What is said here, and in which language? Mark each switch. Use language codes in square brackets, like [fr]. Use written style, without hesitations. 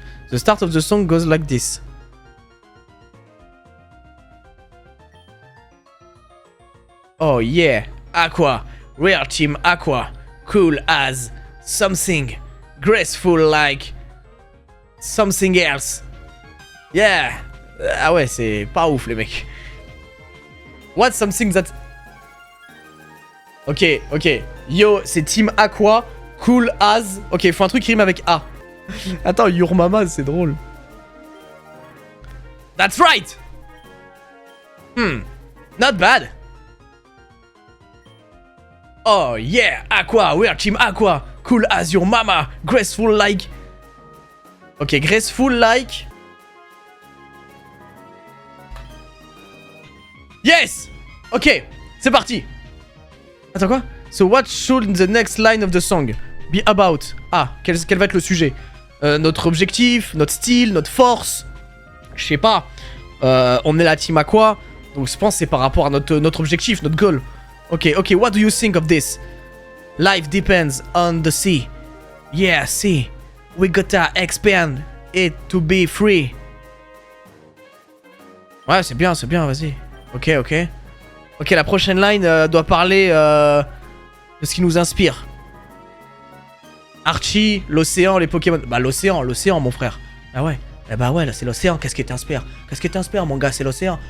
[en] The start of the song goes like this. Oh yeah, Aqua, real team Aqua, cool as something, graceful like something else. Yeah. [fr] Ah ouais, c'est pas ouf les mecs. [en] What's something that... [fr] Ok. Yo, c'est team Aqua, cool as... Ok, faut un truc qui rime avec A. Attends, [en] Your Mama, [fr] c'est drôle. [en] That's right. Not bad. Oh yeah, Aqua, we're team Aqua, cool as your mama, graceful like... Ok, graceful like... [fr] Yes. Ok, c'est parti. Attends, quoi? [en] So what should the next line of the song be about? [fr] Ah, quel va être le sujet? Notre objectif, notre style, notre force. Je sais pas. On est la team Aqua, donc je pense que c'est par rapport à notre objectif, notre goal. [en] Ok, what do you think of this? Life depends on the sea. Yeah, sea. We gotta expand it to be free. [fr] Ouais, c'est bien, vas-y. Ok. Ok, la prochaine line doit parler de ce qui nous inspire. Archie, l'océan, les Pokémon. Bah, l'océan, mon frère. Ah ouais. Eh bah ouais, là c'est l'océan, qu'est-ce qui t'inspire? Qu'est-ce qui t'inspire, mon gars? C'est l'océan.